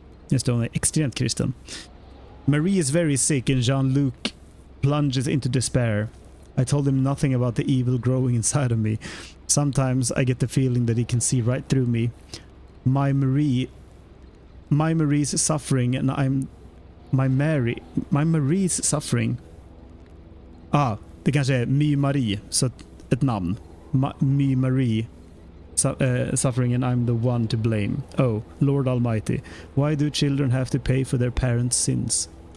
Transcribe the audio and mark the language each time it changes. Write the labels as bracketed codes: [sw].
[en] Just only [sv] extremt kristen. [en] Marie is very sick and Jean-Luc plunges into despair. I told him nothing about the evil growing inside of me. Sometimes I get the feeling that he can see right through me. My Marie's suffering and I'm... My Marie's suffering... [sv] det kanske är My Marie, så ett namn. [en] My Marie suffering and I'm the one to blame. Oh, Lord Almighty. Why do children have to pay for their parents' sins?